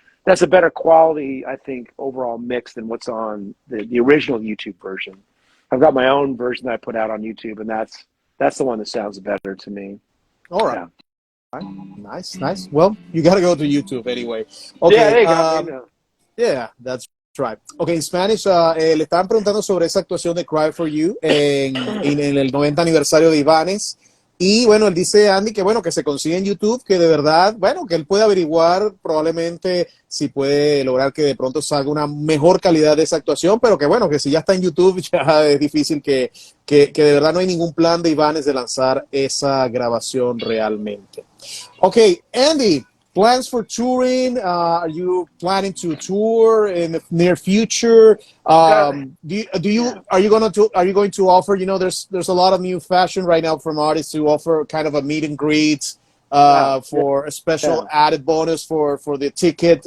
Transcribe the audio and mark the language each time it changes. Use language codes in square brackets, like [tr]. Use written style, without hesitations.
[en] That's a better quality, I think, overall mix than what's on the original YouTube version. I've got my own version that I put out on YouTube, and that's the one that sounds better to me. All right. Nice. Well, you got to go to YouTube anyway. Okay. Yeah, that's right. [es] Okay, en Spanish, le estaban preguntando sobre esa actuación de "Cry for You" en el 90 aniversario de Ibanez. Y bueno, él dice, Andy, que bueno, que se consigue en YouTube, que de verdad, bueno, que él puede averiguar probablemente si puede lograr que de pronto salga una mejor calidad de esa actuación, pero que bueno, que si ya está en YouTube, ya es difícil que de verdad no hay ningún plan de Ibanez de lanzar esa grabación realmente. [en] Okay, Andy, plans for touring? Are you planning to tour in the near future? Are you going to offer? There's a lot of new fashion right now from artists to offer kind of a meet and greet for a special added bonus for the ticket.